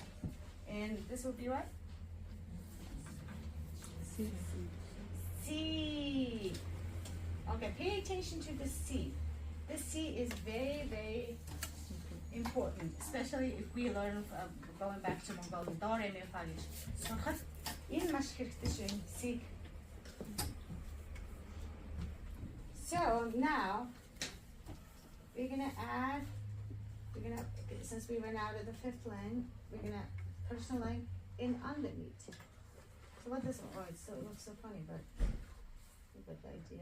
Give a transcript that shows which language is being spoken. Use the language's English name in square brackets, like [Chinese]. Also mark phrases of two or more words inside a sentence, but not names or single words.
[English] And this will be what? C. Okay, pay attention to the C. This C is very, very important, especially if we learn going back to Mongolian. Do, re, mi, fa, [Mongolian] гэж. Сурахад энэ маш хэрэгтэй шүү энэ C. [English] So now we're gonna add. Since we ran out of the 5th line, we're gonna personal line in underneath. So what this? Oh, it looks so funny, but you get the idea.